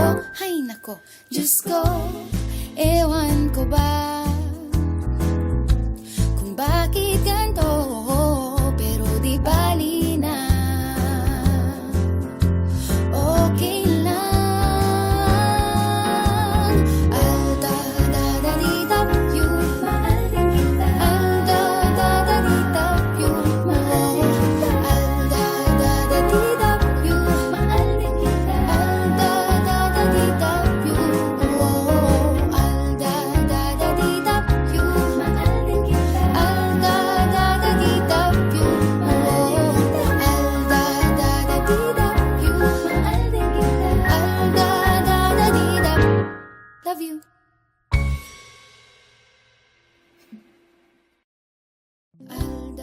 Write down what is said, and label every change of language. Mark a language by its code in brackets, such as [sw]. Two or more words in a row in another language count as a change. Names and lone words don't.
[tl] Hay nako, Diyos ko, ewan ko ba kung bakit ganito, pero di bali na okay lang. Al da da da di da you, mahal din kita. Al da da da di da you, mahal din kita. Al da da da di da you, mahal din kita. Al da da da di da you, oh. Al da da da di da you, mahal din kita. Al da da da di da you, oh. Al da da da di da you, mahal din kita. Al da da da di da. [en] Love you. Al